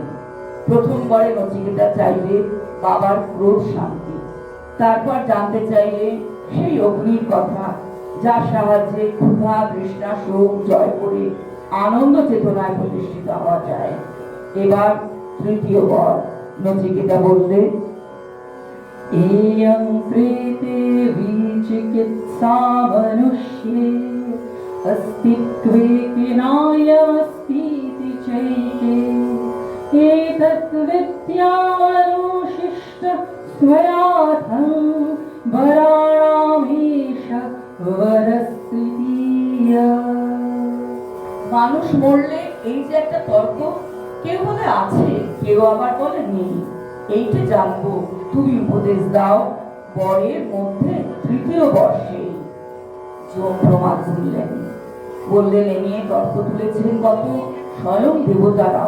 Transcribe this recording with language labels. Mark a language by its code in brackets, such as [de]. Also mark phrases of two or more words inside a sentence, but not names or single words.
[bn] প্রথম বরে নচিকেতা চাইলে বাবার ক্রোধ শান্তি। তারপর জানতে চাইলে সেই অগ্নির কথা, যার সাহায্যে ক্ষুধা তৃষ্ণা শোক জয় করে আনন্দ চেতনায় প্রতিষ্ঠিত হওয়া যায়। এবার তৃতীয় বর। নচিকেতা বললে, [sa] एयं प्रीते विचिकित्सा मनुष्ये अस्तित्वे किनायमस्तीति चैते एतत् विद्यामनुशिष्ट स्वयाथं वराणामीश वरस्तृतीय। [bn] মানুষ মরলে এই যে একটা তর্ক, কেউ বলে আছে, কেউ আবার বলে নেই। এইটা জানবো, তুমি উপদেশ দাও। বরের মধ্যে তৃতীয় বর্ষে জম প্রমাণ করলেন, বললেন, এ নিয়ে তর্ক তুলেছেন কত স্বয়ং দেবতারাও।